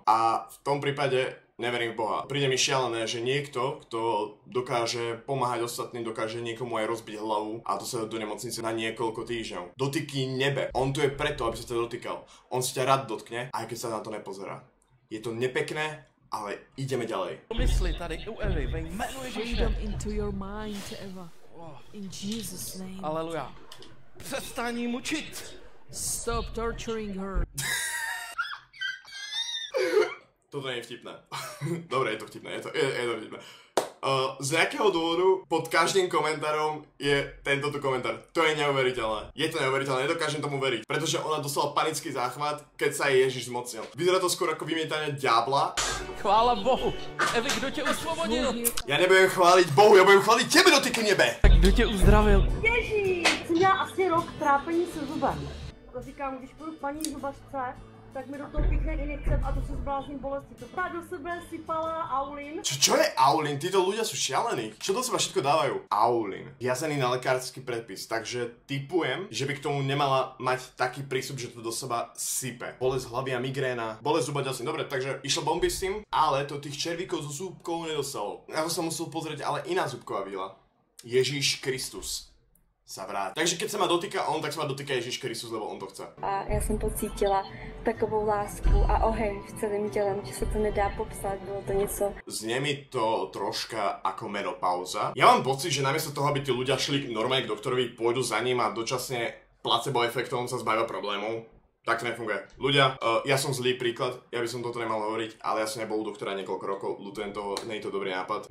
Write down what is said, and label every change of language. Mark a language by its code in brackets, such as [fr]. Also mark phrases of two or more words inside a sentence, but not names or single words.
[sk] A v tom prípade neverím v Boha. Príde mi šialené, že niekto, kto dokáže pomáhať ostatným, dokáže niekomu aj rozbiť hlavu a to sa do nemocnice na niekoľko týždňov. Dotyky nebe. On tu je preto, aby sa ťa dotýkal. On si ťa rád dotkne, aj keď sa na to nepozerá. Je to nepekné, ale ideme ďalej. [cs] Mysli tady u Evy, ve jménu Ježíše. [en] Into your mind, Eva. In Jesus' name. [cs] Aleluja. Přestaň jí mučit. [en] Stop torturing her. [sk] Toto nie je vtipné. Dobre, je to vtipné, je to vtipné. Z nejakého dôvodu pod každým komentárom je tento tu komentár. To je neuveriteľné. Je to neuveriteľné, nedokážem tomu veriť. Pretože ona dostala panický záchvat, keď sa jej Ježiš zmocnil. Vyzerá to skôr ako vymietanie diabla. [cs] Chvála Bohu. Evi, kdo tě usvobodil? [sk] Ja nebudem chváliť Bohu, ja budem chváliť tebe, Dotyky nebe. [cs] Tak kdo tě uzdravil? Ježíš! Jsem měla asi rok trápení se zubem. To říkám, když půjdu k paní zubařce, tak mi do toho píchne injekce a to se zblázním bolesti. To do sebe sypala Aulin. [sk] Čo je Aulin? Títo ľudia sú šialení. Čo do seba všetko dávajú? Aulin. Viazaný na lekársky predpis, takže tipujem, že by k tomu nemala mať taký prístup, že to do seba sype. Bolesť hlavy a migréna, bolesť zuba ďalším. Dobre, takže išlo bomby s tým, ale to tých červíkov zo zúbkov nedostalo. Na to sa musel pozrieť ale iná zúbková vila. Ježiš Kristus sa vráť. Takže keď sa ma dotýka on, tak sa ma dotýka Ježiš Kristus, lebo on to chce. [cs] A já jsem pocítila takovou lásku a oheň v celém tělem, že se to nedá popsat, bylo to něco. [sk] Znie mi to troška ako menopauza. Ja mám pocit, že namiesto toho, aby tí ľudia šli normálne k doktorovi, pôjdu za ním a dočasne placebo efektom sa zbavia problémov. Tak to nefunguje. Ľudia, ja som zlý príklad, ja by som toto nemal hovoriť, ale ja som nebol u doktora niekoľko rokov, ľutujem toho, nie je to dobrý nápad.